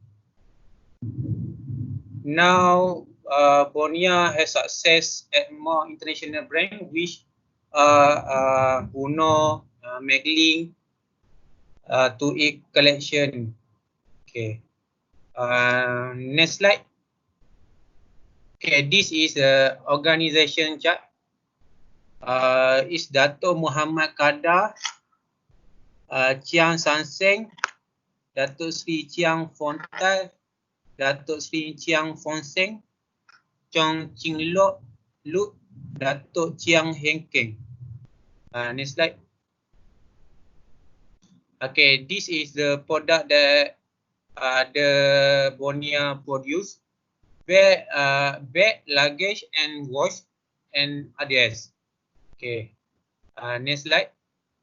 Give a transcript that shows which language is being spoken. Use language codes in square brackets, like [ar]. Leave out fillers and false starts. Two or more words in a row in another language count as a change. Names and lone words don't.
[en] Now, Bonia has success at more international brand, which Uno, Meglin, to its collection. Okay. Next slide. Okay, this is the organization chart. Is Dato' Muhammad Kadar, Chiang Sang-seng, Dato' Sri Chiang Fontai, Dato' Sri Chiang Fonseng, Chong Ching Lut, Dato' Chiang Heng Keng. Next slide. Okay, this is the product that the Bonia produce. Bag, luggage and watch and others. Okay. Next slide.